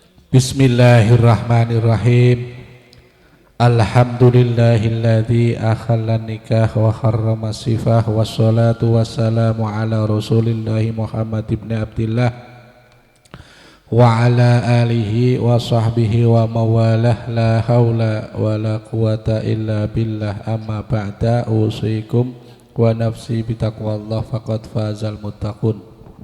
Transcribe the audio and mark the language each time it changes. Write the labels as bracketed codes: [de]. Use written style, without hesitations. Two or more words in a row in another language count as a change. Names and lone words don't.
[ar] بسم الله الرحمن الرحيم. الحمد لله الذي أحل النكاح وحرم السفاح والصلاة والسلام على رسول الله محمد بن عبد الله وعلى آله وصحبه ومن والاه لا حول ولا قوة إلا بالله أما بعد أوصيكم ونفسي بتقوى الله فقد فاز المتقون.